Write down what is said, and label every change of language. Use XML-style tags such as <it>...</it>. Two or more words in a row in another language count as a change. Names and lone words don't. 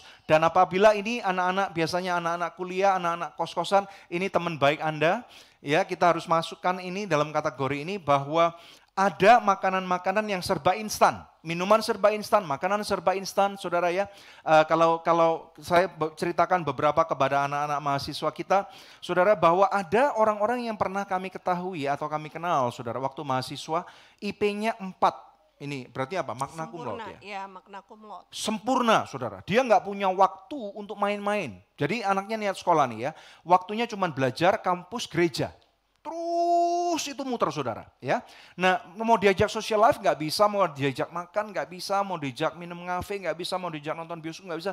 <id>Dan apabila ini anak-anak, biasanya anak-anak kuliah, anak-anak kos-kosan, ini teman baik Anda, ya kita harus masukkan ini dalam kategori ini bahwa ada makanan-makanan yang serba instan, minuman serba instan, makanan serba instan, saudara ya. Kalau saya ceritakan beberapa kepada anak-anak mahasiswa kita, saudara, bahwa ada orang-orang yang pernah kami ketahui atau kami kenal, saudara, waktu mahasiswa, IP-nya 4. Ini berarti apa?</id> <la>Magna cum laude ya?</la> <id>Ya,</id> <la>magna cum laude.</la> <id>Sempurna, saudara. Dia nggak punya waktu untuk main-main. Jadi anaknya niat sekolah nih ya, waktunya cuma belajar, kampus, gereja. Terus itu muter saudara ya. Nah mau diajak</id> <en>social life</en> <id>nggak bisa, mau diajak makan nggak bisa, mau diajak minum ngafe nggak bisa, mau diajak nonton bioskop nggak bisa.</id>